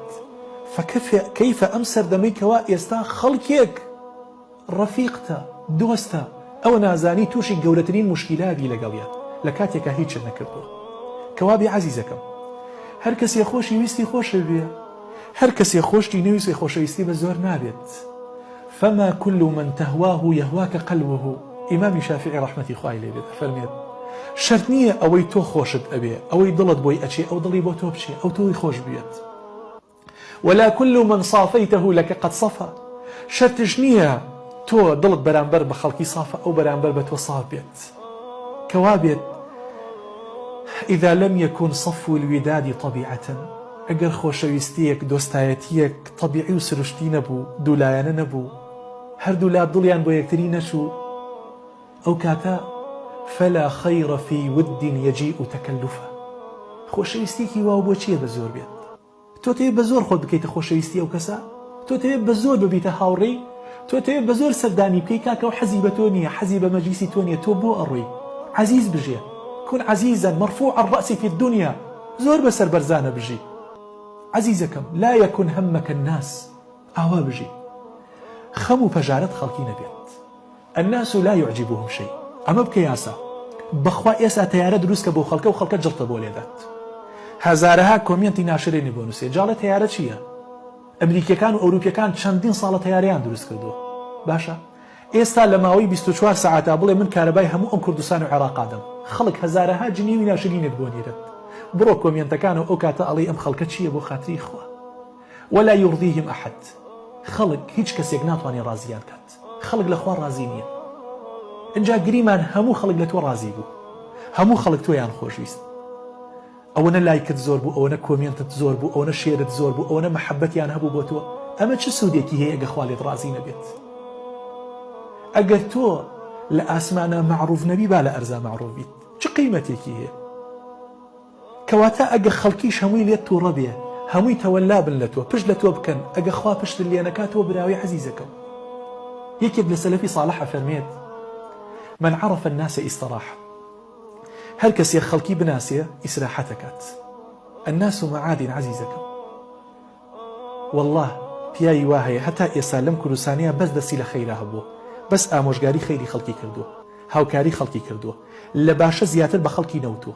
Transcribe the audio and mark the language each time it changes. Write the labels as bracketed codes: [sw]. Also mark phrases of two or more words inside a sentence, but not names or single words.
[ckb] فكيف ئەم سەردەمەی کەوا ئێستا خەڵکێک ڕەفیقتە، دۆستە، ئەوە نازانی تووشی گەورەترین مشکیلاتی لەگەڵیە لە کاتێکە هیچت نەکردووە. کەوابێ عەزیزەکەم، هەر کەسێ خۆشی ویستی خۆشە بێ، هەر کەسێ خۆشتی نەویستی خۆشەویستی بە زۆر نابێت. [ar] فما كل من تهواه يهواك قلبه. [ckb] ئیمامی شافعی ڕەحمەتی خوای لێ بێت فەرمێت شەرت نییە ئەوەی تۆ خۆشت ئەبێ، ئەوەی دڵت بۆی ئەچێ، ئەو دڵی بۆ تۆ بچێ، ئەو تۆی خۆش بێت. [ar] ولا كل من صافيته لك قد صفى. [ckb] شەرتش نییە تۆ دڵت بەرامبەر بە خەڵکی صافە، ئەو بەرامبەر بە تۆ صاف بێت. [ar] کەوابێت إذا لم يكن صفو الوداد طبيعة. [ckb] ئەگەر خۆشەویستیەک دۆستایەتیەک طبیعی و سروشتی نەبوو، دوولایەنە نەبوو، هەردوو لا دڵیان بۆ یەکتری نەچوو، ئەو کاتە [ar] فلا خير في ود يجيء تكلفا. [ckb] خۆشەویستیەکی واو بۆ چییە بە زۆر بێت؟ تۆ تەوێت بە زۆر خۆت بکەیتە خۆشەویستی ئەو کەسە؟ تۆ تەوێت بە زۆر ببیتە هاوڕێی؟ تۆ تەوێت بە زۆر سەردانی بکەی کاکە و حەزی بە تۆ نییە، حەزی بە مەجلیسی تۆ نییە، تۆ بۆ ئەڕۆی؟ عەزیز بژێ، [ar] كن عزيزا مرفوع الرأس في الدنيا. [ckb] زۆر بەسەر بەرزانە بژی. عەزیزەکەم، [ar] لا يكن همك الناس. [ckb] ئاوا بژی، خەم و پەژارەت خەڵکی نەبێت. [ar] الناس لا يعجبهم شيء. [ckb] ئەمە بکە یاسا بەخوا ئێستا تەیارە دروستکە بۆ خەڵکە و خەڵکە جڵتە بۆ لێدات. هەزارەها کۆمێنتی ناشرێنی بۆ نووسێ. جاڵە تەیارە چییە؟ ئەمریکیەکان و ئەوروپیەکان چەندین ساڵە تەیاریان دروست کردووە. باشە، ئێستا لە ماوەی 24 ساعتا بڵێ من کارەبای هەموو ئەم کوردستان و عێراقادەم، خەڵک هەزارەها جنێوی ناشرینت بۆ نێرێت. بڕۆ کۆمێنتەکان و ئەو کاتە ئەڵێ ئەم خەڵکە چییە بۆ خاتری خوا. [ar] ولا يرضيهم أحد. [ckb] خەڵک هیچ کەسێک ناتوانێت ڕازیان کات. خەڵک لە خوا ڕازی نییە. ئەجا گریمان هەموو خەڵک لە تۆ ڕازی بوو، هەموو خەڵک تۆیان خۆشویست. ئەوەنە لایکت زۆر بوو، ئەوەنە کۆمێنتت زۆر بوو، ئەوەنە شێرت زۆر بوو، ئەوەنە مەحەبەتیان هەبوو بۆ تۆ. ئەمە چه سوودێکی هەیە ئەگە خوا لێت ڕازی نەبێت؟ ئەگەر تۆ لە ئاسمانە معروف نەبی، با لە ئەرزا معروف بیت، چ قیمەتێکی هەیە؟ کەواتە ئەگە خەڵکیش هەمووی لێت تووڕە بێ، هەمووی تەوەلا بن لە تۆ، پشت لە تۆ بکەن، ئەگە خوا پشت لێ نەکاتەوە براوی عەزیزەکەم. یەکێک لە سەلەفی صالح فەرمێت [ar] من عرف الناس استراح. [ckb] هەر کەسێک خەڵکی بناسێ ئیسراحەت دەکات. [ar] الناس معادن عەزیزەکەم. [ckb] والله پیاوی وا هەیە هەتا ئێستا لەم کوردستانەیە بەس دەستی لە خەیرا هەبووە، بەس ئامۆژگاری خەیری خەڵکی کردووە، هاوکاری خەڵکی کردووە، لە باشە زیاتر بە خەڵکی نەوتووە.